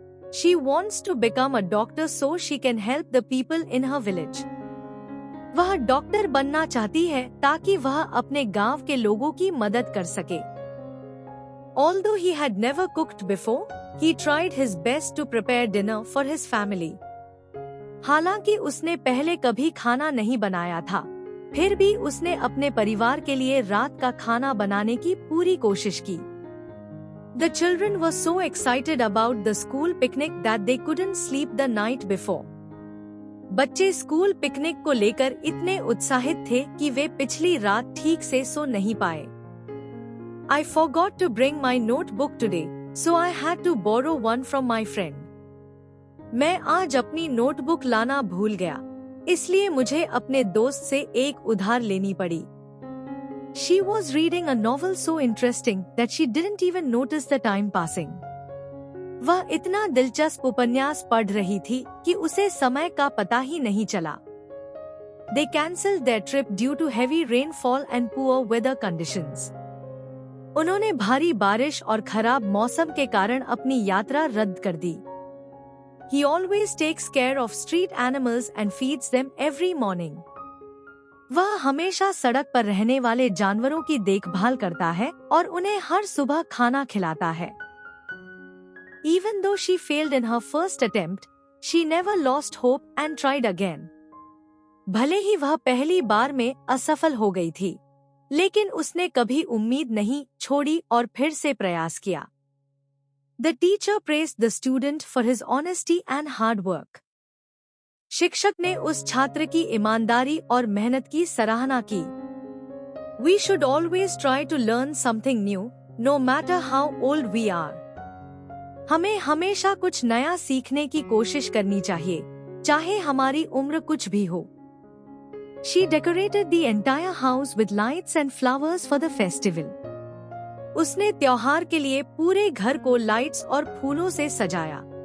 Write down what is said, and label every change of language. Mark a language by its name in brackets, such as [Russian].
[English] She wants to become a doctor so she can help the people in her village. [Hindi] वह doctor बनना चाहती है ताकि वह अपने गांव के लोगों की मदद कर सके। [English] Although he had never cooked before, he tried his best to prepare dinner for his family. [Hindi] हालांकि उसने पहले कभी खाना नहीं बनाया था, फिर भी उसने अपने परिवार के लिए रात का खाना बनाने की पूरी कोशिश की। [English] The children were so excited about the school picnic that they couldn't sleep the night before. [Hindi] बच्चे स्कूल पिकनिक को लेकर इतने उत्साहित थे कि वे पिछली रात ठीक से सो नहीं पाए। [English] I forgot to bring my notebook today, so I had to borrow one from my friend. [Hindi] मैं आज अपनी नोटबुक लाना भूल गया, इसलिए मुझे अपने दोस्त से एक उधार लेनी पड़ी। [English] She was reading a novel so interesting that she didn't even notice the time passing. [Hindi] वह इतना दिलचस्प उपन्यास पढ़ रही थी कि उसे समय का पता ही नहीं चला। [English] They cancelled their trip due to heavy rainfall and poor weather conditions. [Hindi] उन्होंने भारी बारिश और खराब मौसम के कारण अपनी यात्रा रद्द कर दी। [English] He always takes care of street animals and feeds them every morning. [Hindi] वह हमेशा सड़क पर रहने वाले जानवरों की देखभाल करता है और उन्हें हर सुबह खाना खिलाता है। [English] Even though she failed in her first attempt, she never lost hope and tried again. [Hindi] भले ही वह पहली बार में असफल हो गई थी, लेकिन उसने कभी उम्मीद नहीं छोड़ी और फिर से प्रयास किया। [English] The teacher praised the student for his honesty and hard work. [Hindi] शिक्षक ने उस छात्र की ईमानदारी और मेहनत की सराहना की। [English] We should always try to learn something new, no matter how old we are. [Hindi] हमें हमेशा कुछ नया सीखने की कोशिश करनी चाहिए, चाहे हमारी उम्र कुछ भी हो। [English] She decorated the entire house with lights and flowers for the festival. [Hindi] उसने त्योहार के लिए पूरे घर को लाइट्स और फूलों से सजाया।